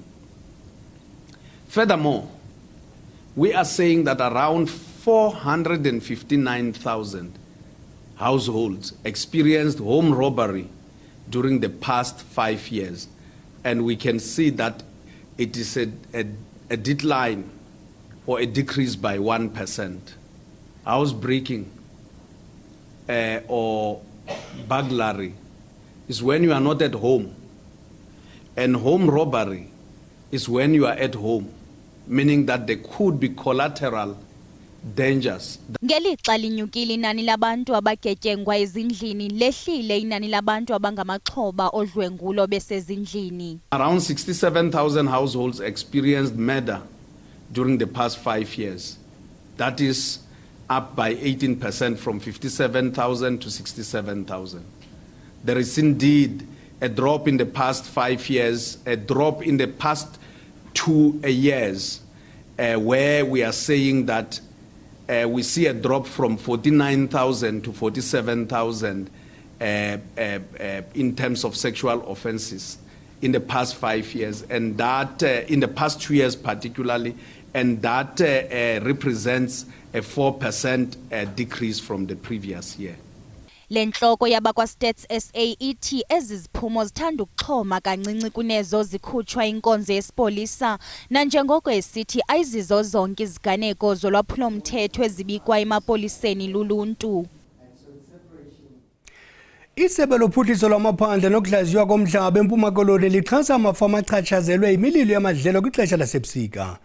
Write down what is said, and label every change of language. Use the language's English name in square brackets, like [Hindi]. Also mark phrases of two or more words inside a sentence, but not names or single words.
[English] Furthermore, we are saying that around 459,000 households experienced home robbery during the past 5 years, and we can see that it is a decline or a decrease by 1%. Housebreaking or burglary is when you are not at home, and home robbery is when you are at home, meaning that there could be collateral dangers. [Xhosa] Ngelixa linyukile inani labantu abagetyengwa ezindlini, lehlile inani labantu abangamaxhoba odlwengulo besezindlini. [English] Around 67,000 households experienced murder during the past 5 years. That is up by 18% from 57,000 to 67,000. There is indeed a drop in the past 5 years, a drop in the past 2 years, where we are saying that we see a drop from 49,000 to 47,000 in terms of sexual offenses in the past 5 years, and that in the past 2 years particularly, and that represents a 4% decrease from the previous year. [Xhosa] Lenhloko yabakwa-Stats SA ithi eziziphumo zithanda ukuxhoma kancinci kunezo zikhutshwa inkonzo yesipolisa, nanjengoko esithi ayizizo zonke iziganeko zolwaphulo-mthetho ezibikwa emapoliseni luluntu. Isebe lophuhliso lwamaphandle nokuhlaziywa komhlaba eMpuma Koloni lixhasa amafama achatshazelwe imililo yamadlelo kwixesha lasebusika.